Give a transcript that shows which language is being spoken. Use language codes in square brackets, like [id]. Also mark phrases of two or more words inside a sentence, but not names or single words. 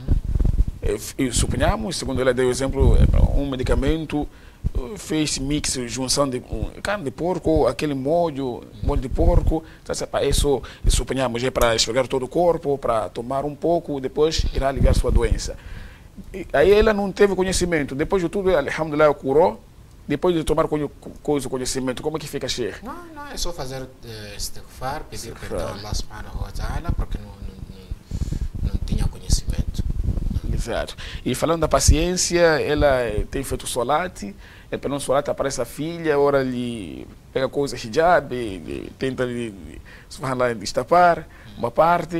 [pt] Suponhamos, segundo ela deu exemplo, um medicamento, fez mix, junção de carne de porco, aquele molho de porco, isso suponhamos, é para esfregar todo o corpo, para tomar um pouco, depois irá aliviar sua doença. Aí ela não teve conhecimento, depois de tudo, alhamdulillah, curou, depois de tomar conhecimento, como é que fica, Sheikh? Não, é só fazer istighfar, pedir perdão a Allah [ar] سبحانه وتعالى, [pt] porque não tinha conhecimento. Exato. E falando da paciência, ela tem feito solate, pelo solate aparece a filha, ora ele pega coisa hijab, tenta destapar uma parte.